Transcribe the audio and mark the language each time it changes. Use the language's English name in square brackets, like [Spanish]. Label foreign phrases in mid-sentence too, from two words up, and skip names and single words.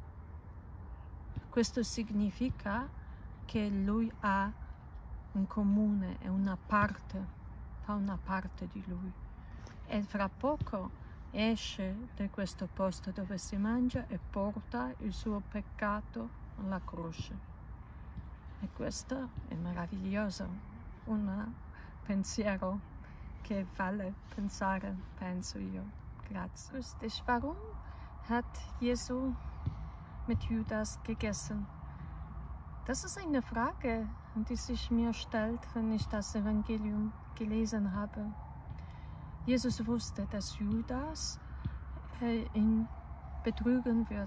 [Italian] significa che lui ha in comune, è una parte, fa una parte di lui, e fra poco esce da questo posto dove si mangia e porta il suo peccato alla croce. E questo è meraviglioso, un pensiero che vale pensare, penso io. Grazie. [German] Lustig, warum hat Jesu mit Judas gegessen? Das ist eine Frage, die sich mir stellt, wenn ich das Evangelium gelesen habe. Jesus wusste, dass Judas ihn betrügen wird.